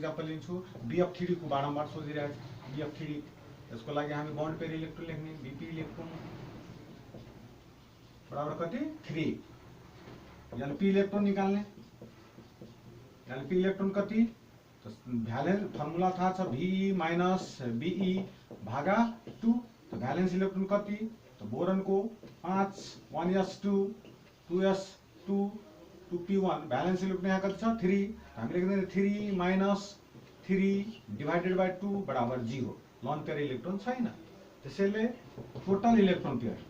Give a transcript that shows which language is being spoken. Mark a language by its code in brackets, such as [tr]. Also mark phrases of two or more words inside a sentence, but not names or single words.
[ne] अर्को एक्जाम्पल लिन्छु BF3 को बारम्बार सोधिरहेको छ। BF3 यसको लागि हामी [en] bond pair electron [ne] लेख्ने [en] BP electron [ne] बराबर कति 3 [en] LP electron [ne] निकाल्ने [en] LP electron [ne] कति तो [en] valence formula [ne] थाहा छ भी माइनस बीई भागा 2 तो [en] valence electron [ne] कति तो बोरन को 5 1s2 2s2 2p1 [en] valence electron [ne] यहाँ कति छ 3 हामी लेख्दै 3 माइनस 3 [en] divided by [ne] 2 बराबर 0 [en] lone pair electron [ne] छैन त्यसैले [en] total electron